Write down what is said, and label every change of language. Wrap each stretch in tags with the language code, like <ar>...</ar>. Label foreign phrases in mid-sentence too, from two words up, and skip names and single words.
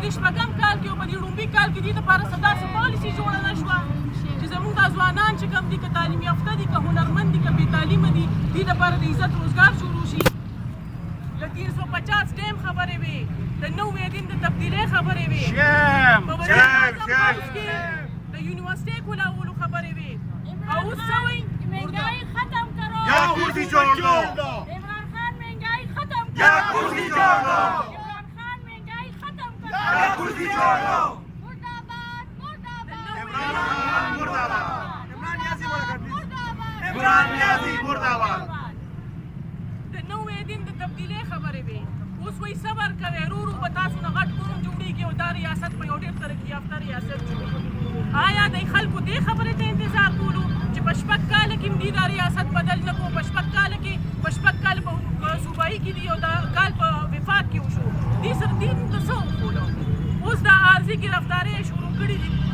<ps>دې شپږم کال کې او په دې لومړي کال کې دې دپاره څه داسې پالیسي جوړه نه شوه چې زموږ دا ځوانان چې کوم دي که تعلیم یافته دي که هنرمند دي که بې تعلیمه دي دې دپاره د عزت روزګار شروع شي د 350 ډیم خبرې وې د نوې دین د تبدیلۍ خبرې وې په وزیر اعظم هاوس کې د یونیورسټۍ کھلاولو خبرې وې او اوس څه وایي</ps> <ur>مهنګائی ختم کرو یا کرسی چھوڑ دو عمران خان مهنګائی ختم کرو یا کرسی چھوڑ دو عمران خان مهنګائی ختم کرو یا کرسی چھوڑ دو مردآباد عمران نیازی بولا کر پلیز عمران نیازی مردآباد</ur> <ps>د نوې دین د تبدیلۍ خبرې وې اوس وایي صبر کوئ ورو ورو به تاسو نه غټ قوم جوړېږي او دا ریاست به یو ډېر ترقي یافته ریاست جوړېږي آیا د خلکو دې خبرې ته انتظار کولو چې په شپږ کاله کې دې دا ریاست بدل نه کړو په شپږ کاله کې په شپږ کال په صوبایي کې دي او دا کال په وفاق کې وشو دې سره دې موږ ته څه وکولو اوس دا عارضي ګرفتارۍ شروع کړي دي</ps>